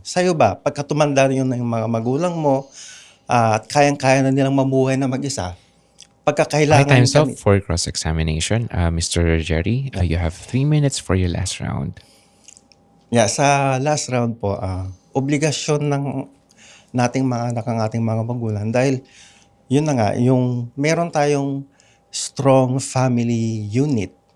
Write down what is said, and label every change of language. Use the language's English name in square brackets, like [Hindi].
[Filipino] Sa'yo ba, pagka tumanda yun na yung mga magulang mo, at kayang-kaya na nilang mamuhay na mag-isa, pagka kailangan... [English] Okay, time's up for cross-examination. Mr. Jerry, you have 3 minutes for your last round. [Filipino] Yeah, sa last round po, obligasyon ng nating mga anak ang ating mga magulang dahil yun na nga, yung meron tayong [English] strong family unit.